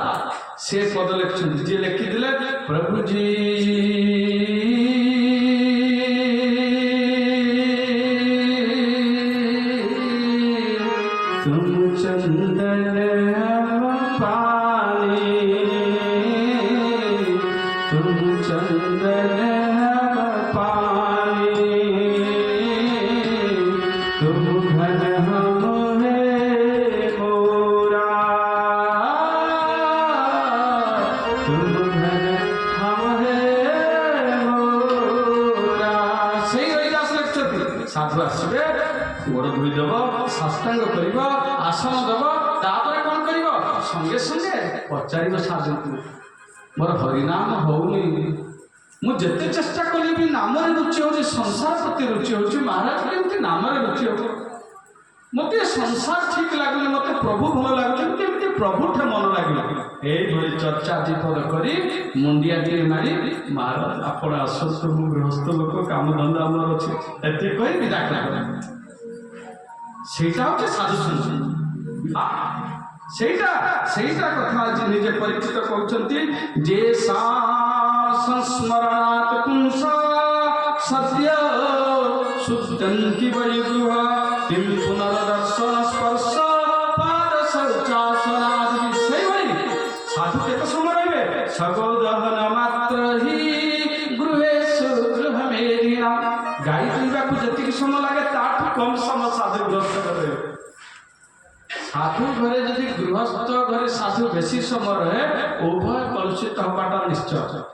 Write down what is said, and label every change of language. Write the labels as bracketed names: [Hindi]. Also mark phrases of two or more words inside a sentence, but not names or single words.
[Odia] ସେ ପଦ ଲେଖିଛନ୍ତି, ଯିଏ ଲେଖିଥିଲେ [Hindi] प्रभुजी तुम चंदन पानी, तुम चंदन पानी, तुम घन हम है मोरा, तुम घन हम है मोरा। [Odia] ସେଇ ରୈଦାସ লেখଛନ୍ତି ସାଧୁ ଆସିବେ, ଗୋଡ଼ ଧୋଇଦେବ, ସାଷ୍ଟାଙ୍ଗ କରିବ, ଆସନ ଦେବ, ତାପରେ କ'ଣ କରିବ, ସଙ୍ଗେ ସଙ୍ଗେ ପଚାରିବ ସାଧୁଙ୍କୁ, ମୋର ହରିନାମ ହଉନି, ମୁଁ ଯେତେ ଚେଷ୍ଟା କଲି ବି ନାମରେ ରୁଚି ହେଉଛି, ସଂସାର ପ୍ରତି ରୁଚି ହେଉଛି, ମହାରାଜ କେମିତି ନାମରେ ରୁଚି ହେବ, ମୋତେ ସଂସାର ଠିକ୍ ଲାଗୁନି, ମୋତେ ପ୍ରଭୁ ଭଲ ଲାଗୁଛି, କେମିତି ପ୍ରଭୁଠେ ମନ ଲାଗିଲା। এইଭଳି ଚର୍ଚ୍ଚା ବିପଦ କରି ମୁଣ୍ଡିଆଟିଏ ମାରି, ମହାରାଜ ଆପଣ ଆସନ୍ତୁ, ମୁଁ ଗୃହସ୍ଥ ଲୋକ, କାମଧନ୍ଦା ଆମର ଅଛି, ଏତେ କହି ବିଦା କଲେ। ସେଇଟା ହେଉଛି ସାଧୁ ସନ୍ଥ। ସେଇଟା କଥା ଆଜି ନିଜେ ପରିଚିତ କହୁଛନ୍ତି, ଯେ [Sanskrit] संस्मरणात् पुंस सद्य शुद्धन्ति वै गृह किं पुनर्दर्शन स्पर्श पाद शौचासनादि। [Odia] ସେଇଭଳି ସାଧୁ କେତେ ସମୟ ରହିବେ, [Sanskrit] सगोदहन मात्र हि गृहेषु गृहमेधिना। [Odia] ଗାଈ ପିଇବାକୁ ଯେତିକି ସମୟ ଲାଗେ ତାଠୁ କମ୍ ସମୟ ସାଧୁ ଗୃହସ୍ଥ ରହିବେ। ସାଧୁ ଘରେ ଯଦି ଗୃହସ୍ଥ ଘରେ ସାଧୁ ବେଶୀ ସମୟ ରହେ, ଉଭୟ କଳୁଷିତ ହେବାଟା ନିଶ୍ଚୟ।